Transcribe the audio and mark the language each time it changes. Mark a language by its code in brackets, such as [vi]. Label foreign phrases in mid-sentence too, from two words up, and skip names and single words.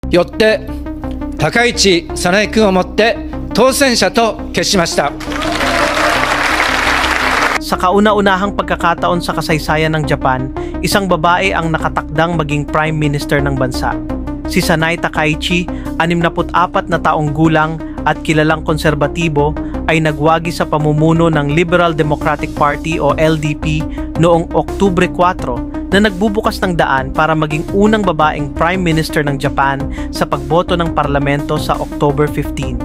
[ja] よって高市早苗君をもって当選者と決しました。 [tl] Sa kauna-unahang pagkakataon sa kasaysayan ng Japan, isang babae ang nakatakdang maging [en] Prime Minister [tl] ng bansa. Si Sanai Takaichi, 64 na taong gulang at kilalang konserbatibo, ay nagwagi sa pamumuno ng Liberal Democratic Party o LDP noong Oktubre 4 na nagbubukas ng daan para maging unang babaeng [en] Prime Minister [tl] ng Japan sa pagboto ng parlamento sa October 15.